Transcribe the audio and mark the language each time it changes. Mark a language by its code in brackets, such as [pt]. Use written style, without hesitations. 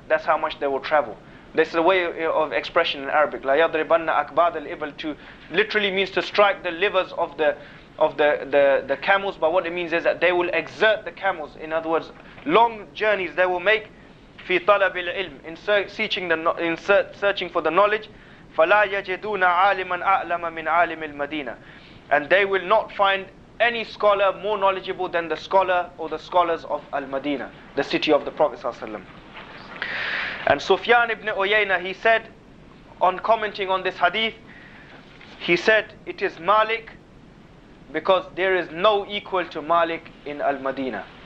[en] That's how much they will travel. This is a way of expression in Arabic. [ar] La yadribanna akbad al-ibl, [en] to literally means to strike the livers of the camels. But what it means is that they will exert the camels. In other words, long journeys they will make. [ar] في طلب العلم, [en] in searching for the knowledge. [ar] فلا يجدون عالما أعلم من عالم المدينة. [en] And they will not find any scholar more knowledgeable than the scholar or the scholars of Al-Madinah, the city of the Prophet ﷺ. And Sufyan ibn Uyayna, he said, on commenting on this hadith, he said, it is Malik, because there is no equal to Malik in Al-Madinah.